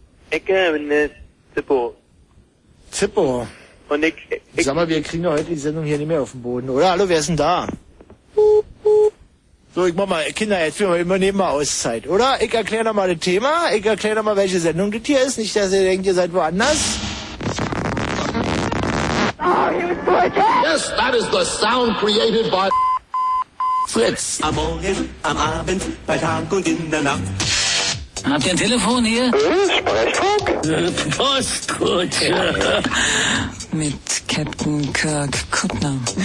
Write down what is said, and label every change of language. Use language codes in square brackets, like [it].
[de] Ich bin Zippo. Zippo? Und ich... Sag mal, wir kriegen ja heute die Sendung hier nicht mehr auf den Boden, oder? Hallo, wer ist denn da? So, ich mach mal, Kinder, jetzt wir immer nehmen mal Auszeit, oder? Ich erkläre noch mal das Thema, ich erkläre noch mal, welche Sendung das hier ist. Nicht, dass ihr denkt, ihr seid woanders. [en] Oh, yes, that is the sound created by... Fritz. [de] Am Morgen, am Abend, bei Tag und in der Nacht. Habt ihr ein Telefon hier? Sprechfunk. Postkutsche. Ja, mit Captain Kirk Kuttner.